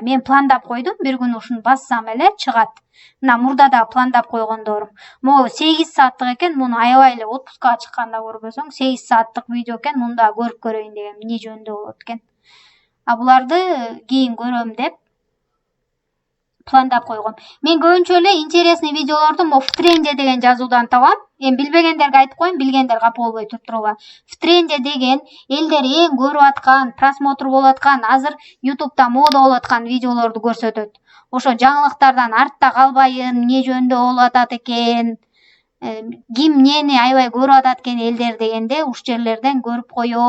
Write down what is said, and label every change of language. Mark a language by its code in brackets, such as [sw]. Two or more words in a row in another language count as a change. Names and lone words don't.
[ky] Мен пландап койдум, бир күн ушуну бассам эле чыгат. Мына мурда да пландап койгондорум. Могу 8 сааттык экен, муну аябай эле отпускка чыкканда көрбөсөң, 8 сааттык видео экен, муну да көрүп көрөйүн деген эмне жөнүндө болот экен. А буларды кийин көрөм деп пландап койгом. Мен көбүнчө эле интересный видеолорду [ru] в тренде [ky] деген жазуудан табам. Эми билбегендерге айтып коеюн, билгендер капа болбой туруба. [ru] В тренде [ky] деген элдер эң көрүп аткан, просмотр болуп аткан, азыр YouTube'да мода болуп аткан видеолорду көрсөтөт. Ошо жаңылыктардан артта калбайын, эмне жөнүндө болуп атат экен, ким эмнени аябай көрүп атат экен элдер дегенде уш жерлерден көрүп коём.